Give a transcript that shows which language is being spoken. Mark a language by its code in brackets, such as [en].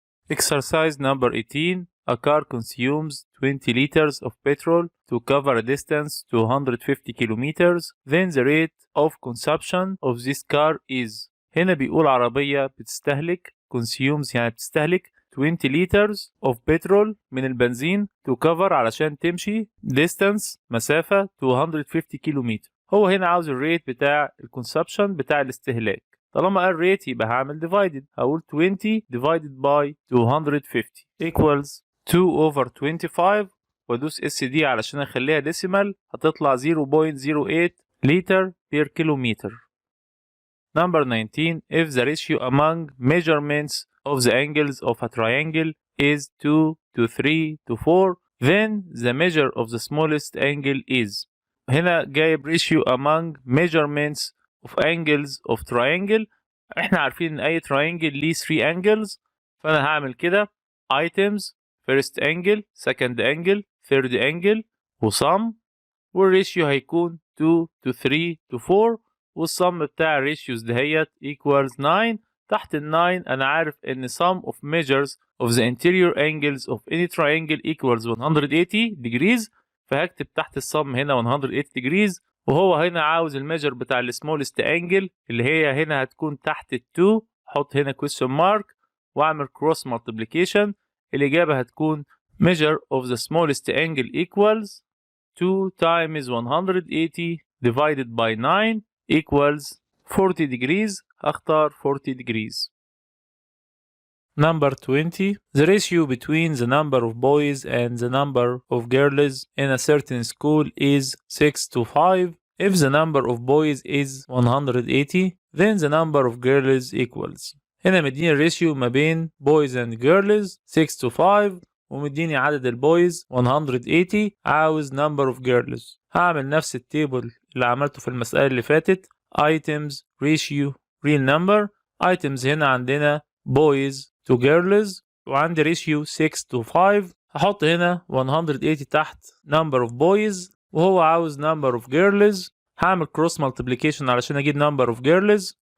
[en] Exercise number 18. A car consumes 20 liters of petrol to cover a distance to 150 kilometers. Then the rate of consumption of this car is. [ar] هنا بيقول عربية بتستهلك consumes يعني بتستهلك [en] 20 liters of petrol [ar] من البنزين [en] to cover [ar] علشان تمشي distance مسافة [en] to 150 [ar] كيلومتر. هو هنا عاوز الريت بتاع الكونسبشن بتاع الاستهلاك. طالما قال ريت يبقى هعمل divided. هقول [en] 20 divided by 250 equals 2 over 25 [ar] وادوس اس دي علشان اخليها ديسيمال هتطلع 0.08 لتر [en] per kilometer. Number 19. If the ratio among measurements of the angles of a triangle is 2 to 3 to 4 then the measure of the smallest angle is. [ar] هنا جايب [en] ratio among measurements of angles of triangle. [ar] احنا عارفين ان اي triangle ليه 3 angles فانا هعمل كده items [en] first angle second angle third angle [ar] وsum والريشيو هيكون [en] 2 to 3 to 4 [ar] والsum بتاع الريشيوز دهيت equals 9. تحت ال 9 انا عارف ان [en] sum of measures of the interior angles of any triangle equals 180 degrees [ar] فهكتب تحت السم هنا [en] 180 degrees [ar] وهو هنا عاوز الميجر بتاع السمولست انجل اللي هي هنا هتكون تحت ال 2. احط هنا [en] question mark [ar] واعمل [en] cross multiplication. [ar] الاجابه هتكون [en] measure of the smallest angle equals 2 times 180 divided by 9 equals 40 degrees. [ar] اختار [en] 40 degrees. Number 20. The ratio between the number of boys and the number of girls in a certain school is 6 to 5. If the number of boys is 180, then the number of girls equals. [ar] هنا مديني الريشيو ما بين [en] boys and girls 6 to 5 [ar] ومديني عدد البويز 180. عاوز [en] number of girls. [ar] هعمل نفس التيبل اللي عملته في المسألة اللي فاتت [en] items ratio real number. items [ar] هنا عندنا [en] boys to girls [ar] وعندي [en] ratio 6 to 5. [ar] هحط هنا 180 تحت [en] number of boys [ar] وهو عاوز [en] number of girls. [ar] هعمل [en] cross multiplication [ar] علشان اجيب [en] number of girls.